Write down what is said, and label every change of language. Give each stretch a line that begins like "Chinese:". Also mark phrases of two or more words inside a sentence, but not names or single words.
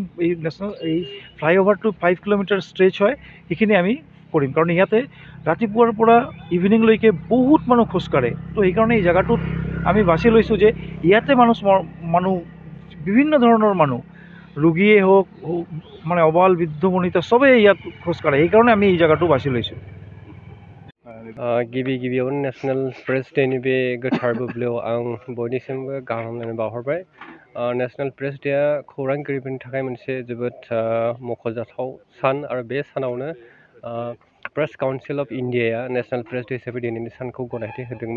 Assamese: এই এই ফ্লাইঅভাৰটো 5 কিলোমিটাৰ ষ্ট্ৰেচ হয়, সেইখিনি আমি কৰিম, কাৰণ ইয়াতে ৰাতিপুৱাৰ পৰা ইভিনিংলৈকে বহুত মানুহ খোজকাঢ়ে। তো সেইকাৰণে এই জেগাটোত আমি বাছি লৈছোঁ যে ইয়াতে মানুহ বিভিন্ন ধৰণৰ মানুহ, ৰোগীয়ে হওক মানে অবাল বৃদ্ধ বনিতা চবেই ইয়াত খোজকাঢ়ে, সেইকাৰণে আমি এই জেগাটো বাছি লৈছোঁ।
Bodo: गिबियावनो नेशनेल प्रेस डेनि बे गोथार बुब्लियाव आं बयनिसिमबो गाहाम हामलायनाय बावहरबाय। नेशनेल प्रेस डेआ खौरांगिरिफोरनि थाखाय मोनसे जोबोद मख'जाथाव सान आरो बे सानावनो प्रेस काउन्सिल अफ इन्डियाया नेशनेल प्रेस डे हिसाबै दिनैनि सानखौ गनायथि होदोंमोन।